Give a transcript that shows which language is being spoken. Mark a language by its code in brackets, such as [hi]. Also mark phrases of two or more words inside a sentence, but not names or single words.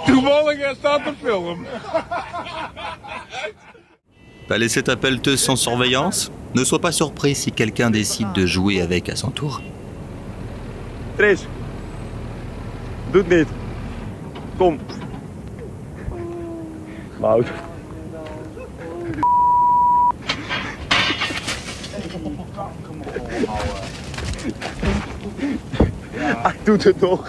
[nl] Toevallig hij staat te filmen. [fr] Pas laisser ta pelleteuse sans surveillance? Ne sois pas surpris si quelqu'un décide de jouer avec à son tour. Tris. [nl] Doe het niet. Kom. Mout. Hij doet het toch.